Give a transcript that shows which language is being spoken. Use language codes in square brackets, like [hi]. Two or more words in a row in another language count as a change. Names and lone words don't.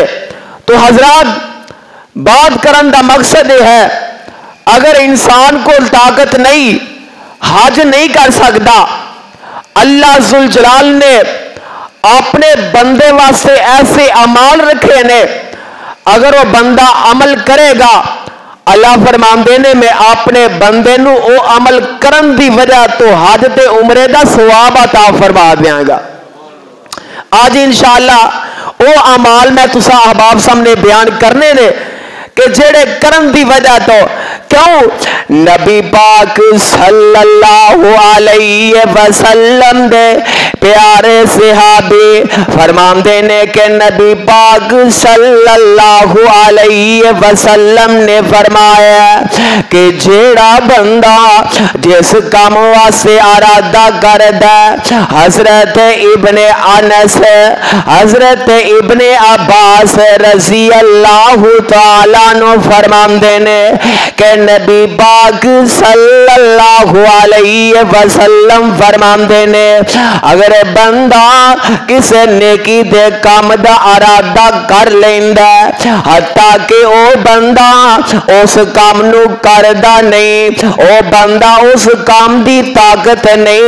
[pa] تو حضرات، بات کرن دا مقصد یہ ہے, [ur] اگر انسان کو طاقت نہیں، حج نہیں کر سکتا, [pa] اللہ ذوالجلال نے اپنے بندے واسطے ایسے اعمال رکھے نے، اگر وہ بندہ عمل کرے گا اللہ فرماندے نے میں اپنے بندے نوں وہ عمل کرن دی وجہ توں حج تے عمرے دا ثواب عطا فرما دیاں گا. آج ان شاء اللہ وہ اعمال میں تساں احباب سامنے بیان کرنے نے کہ جیہڑے کرن دی وجہ توں، کیوں نبی پاک صلی اللہ علیہ دے پیارے صحابی فرماندے نے کہ نبی پاک صلی اللہ علیہ وسلم نے فرمایا کہ جیہڑا بندہ جس کام واسطے ارادہ کردا، حضرت ابن انس حضرت ابن عباس رضی اللہ تعالیٰ نوں فرماندے نے کہ نبی پاک صلی اللہ علیہ وسلم فرماندے نے اگر بندہ کسی نیکی دے کام دا ارادہ کر لیندا، حتیٰ کہ او بندہ اس کام نوں کردا نہیں، او بندہ اس کام دی طاقت نہیں